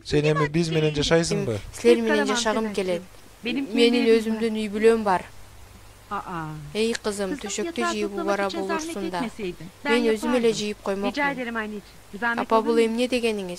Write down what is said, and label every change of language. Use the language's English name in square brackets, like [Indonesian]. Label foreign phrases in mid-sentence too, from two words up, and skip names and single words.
[Kyrgyz] Sen эми биз менен жашайсыңбы? Силер менен жашагым келет. Менин өзүмдүн үй бүлөм бар. [Turkish] Ey kızım, [Kyrgyz] töшөктү жыйып убара болурсун да. Мен өзүм эле жыйып коймокмун. [Turkish] Rica ederim anneciğim. Zahmet [Kyrgyz] Апа, [Turkish] olur [Kyrgyz] бул [Turkish] mu? [Kyrgyz] эмне дегениңиз?